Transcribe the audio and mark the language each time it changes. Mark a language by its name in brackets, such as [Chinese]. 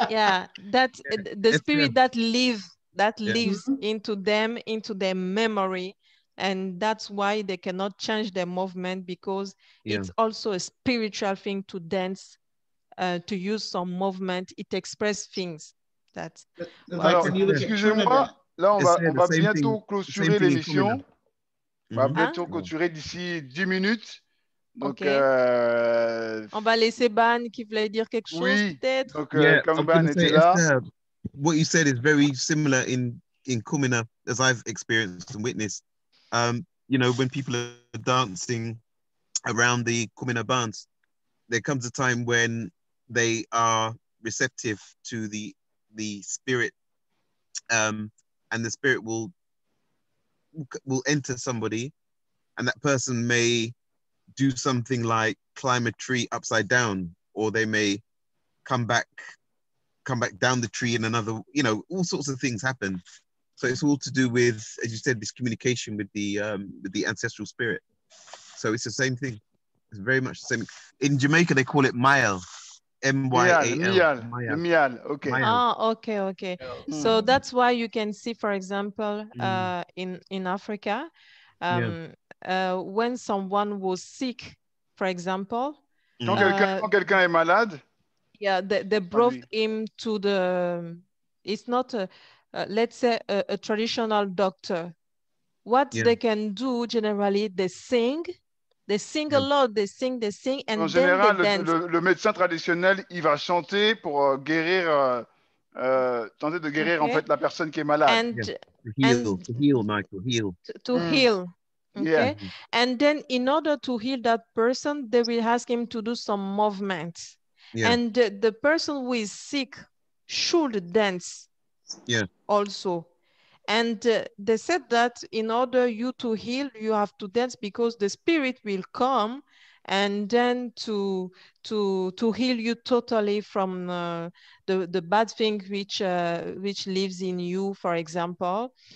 [English] Yeah, that the spirit that lives into them, into their memory, and that's why they cannot change their movement, because it's also a spiritual thing to dance, to use some movement. It expresses things. That's [French] alors, excusez-moi, là on va bientôt clôturer l'émission. On va bientôt clôturer d'ici 10 minutes. Donc, on va laisser Ban qui voulait dire quelque chose, peut-être. Donc, comme Ban était là. [English] What you said is very similar in Kumina, as I've experienced and witnessed. You know, when people are dancing around the Kumina bands, there comes a time when they are receptive to the spirit, and the spirit will enter somebody, and that person may do something like climb a tree upside down, or they may come back down the tree in another, you know, all sorts of things happen. So it's all to do with, as you said, this communication with the ancestral spirit. So it's the same thing. It's very much the same. In Jamaica, they call it Mayal. M-Y-A-L. Mial. Okay. Okay. So that's why you can see, for example, in Africa, when someone was sick, for example. [French] Quand quelqu'un est malade. [English] Yeah, they brought him to the. It's not let's say a traditional doctor. What they can do generally, they sing a lot, they sing, and [French] en [English] then [French] général, [English] they dance. [French] Le médecin traditionnel, il va chanter pour guérir tenter de guérir en fait la personne qui est malade. [English] Yeah. To heal, Michael, heal. To heal. Okay. Yeah. And then in order to heal that person, they will ask him to do some movements. Yeah. And the person who is sick should dance also. And they said that in order you to heal, you have to dance because the spirit will come and then to heal you totally from the bad thing which lives in you, for example.